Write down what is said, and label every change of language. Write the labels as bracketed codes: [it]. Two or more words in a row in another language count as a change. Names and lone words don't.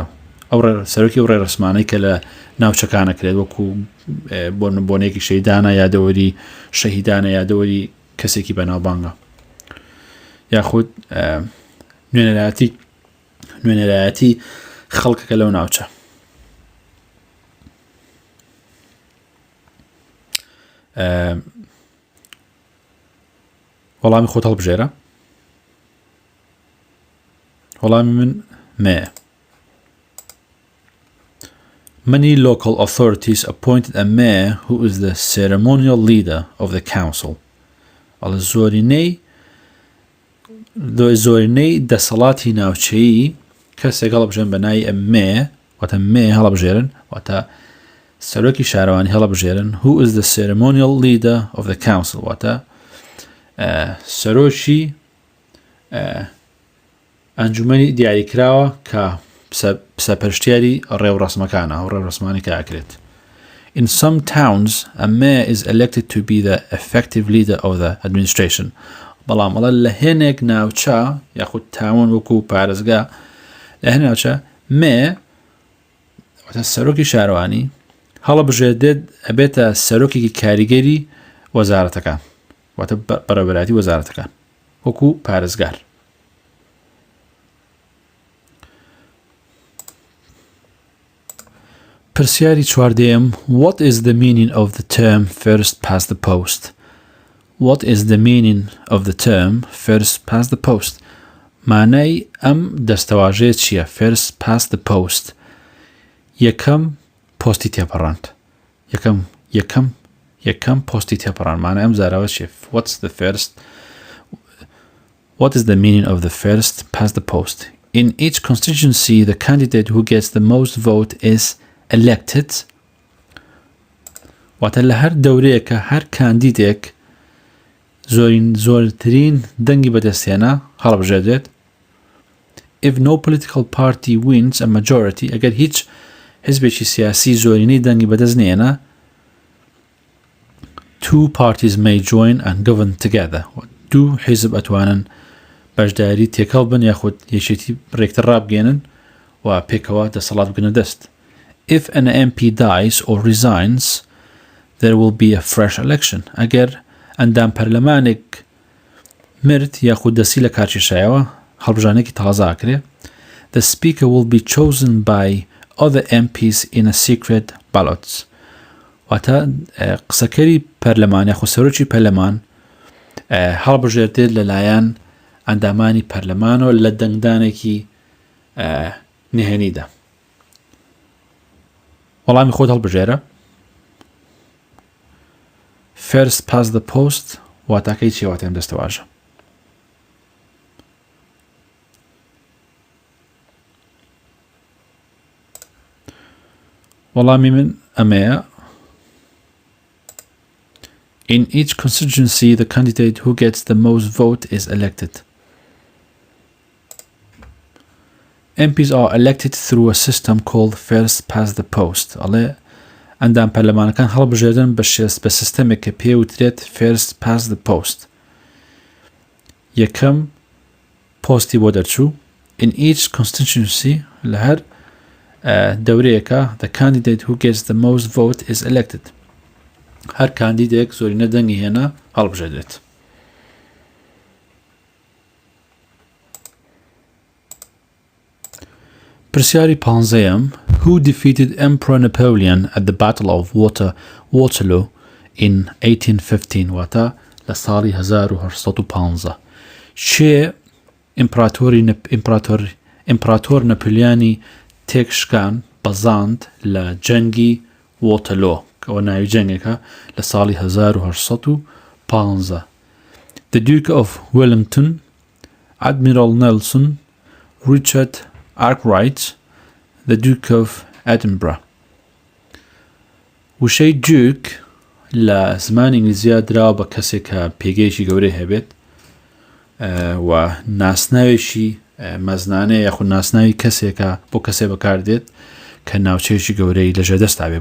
[ckb] ئەو سەرۆکی ڕێڕەسمانەی کە لە ناوچەکانەکرێت وەکو بۆنێکی شەیدانە یادەوەری شەهیدانە یادەوەری کەسێکی بەناوبانگە یاخود نوێنەرایەتی خەڵکەکە لەو ناوچە. وەڵامی خۆت هەڵبژێرە. وەڵامی من مەیە. [en] Many local authorities appointed a mayor who is the ceremonial leader of the council. [ckb] ئەڵە زۆرینەی دەسەڵاتی ناوچەیی کەسێک هەڵبژێن بە ناوی mayor واتە mayor هەڵبژێرن واتە سەرۆکی شارەوانی هەڵبژێرن [en] who is the ceremonial leader of the council [ckb] واتە سەرۆکی ئەنجومەنی دیاریکراوە کە سەرپەرشتیاری ڕێوڕەسمەکانە ئەو ڕێوڕەسمانی کە ئەکرێت. [en] In some towns, a mayor is elected to be the effective leader of the administration. [ckb] بەڵام ئەڵە لە هێنێک ناوچە یاخود تاون وەکو پارێزگا لە هێن ناوچە mayor واتە سەرۆکی شارەوانی هەڵەبژێردێت ئەبێتە سەرۆکێکی کاریگەری وەزارەتەکان واتە بەڕێوەبەراتی وەزارەتەکان وەکو پارێزگار. پرسیاری چواردەیەم [en] What is the meaning of the term first past the post؟ What is the meaning of the term first past the post؟ [ckb] مانای ئەم دەستەواژەیە چییە؟ [en] First past the post [ckb] یەکەم پۆستی تێپەڕاند. یەکەم پۆستی تێپەڕاند مانای ئەم زاراوە چییە؟ [en] What's the first What is the meaning of the first past the post? In each constituency, the candidate who gets the most vote is elected. [ckb] واتە لە هەر دەورەیەکە هەر کاندیدێک زۆرترین دەنگی بەدەستێنە هەڵبژێردرێت. [en] If no political party wins a majority, [ckb] ئەگەر هیچ حزبێکی سیاسی زۆرینەی دەنگی بەدەست نێنە, [en] two parties may join and govern together. [ckb] دوو حیزب ئەتوانن بەشداری تێکەڵ بن یاخود یەکێتی ڕێکتر ڕابگەێنن و پێکەوە دەسەڵات بگەنە دەست. [en] If an MP dies or resigns, there will be a fresh election. [ckb] ئەگەر ئەندام پەرلەمانێک مرد یاخود دەسی لە کارکێشایەوە هەڵبژانێکی تازە ئاکرێ. [en] The speaker will be chosen by other MPs in a secret ballot. [ckb] واتە قسەکەری پەرلەمان یاخود سەرۆکی پەرلەمان هەڵبژێردرێت لەلایەن ئەندامانی پەرلەمانەوە لە دەنگدانێکی نهێنیدا. وەڵامی خۆت هەڵبژێرە. [en] First past the post [ckb] واتاکەی چی واتێم دەستەواژە. وەڵامی من ئەمەیە. [en] In each constituency, the candidate who gets the most vote is elected. MPs are elected through a system called first past the post. [ckb] ئەڵێ ئەندام پەرلەمانەکان هەڵبژێردن بە سیستەمێک کە پێوترێت [en] first past the post. [ckb] یەکەم پۆستی بۆ دەرچوو. [en] In each constituency, [ckb] لە هەر دەورەیەکە, [en] the candidate who gets the most vote is elected. [ckb] هەر کاندیدێک زۆرینە دەنگی هێنا هەڵبژێردرێت. پرسیاری 15. [en] Who defeated Emperor Napoleon at the Battle of Waterloo in 1815? [ckb] واتە لە ساڵی 1815. چێ ئیمپراتۆر نەپۆلیۆنی تێکشکان بەزاند لە جەنگی وۆتەلۆ کەەوە ناوی جەنگێکە لە ساڵی 1815. The Duke of Wellington, Admiral Nelson, Richard Arkwright, the Duke of Edinburgh. وشەی دوک لە زمانی ئینگلیزیە دراوە بە کەسێک کە پێگەیەکی گەورەی هەبێت و ناسناوێکی مەزنانەیە یاخود ناسناوی کەسێکە بۆ کەسێ بەکاردێت کە ناوچەیەکی گەورەی لەژێر دەستا بێت.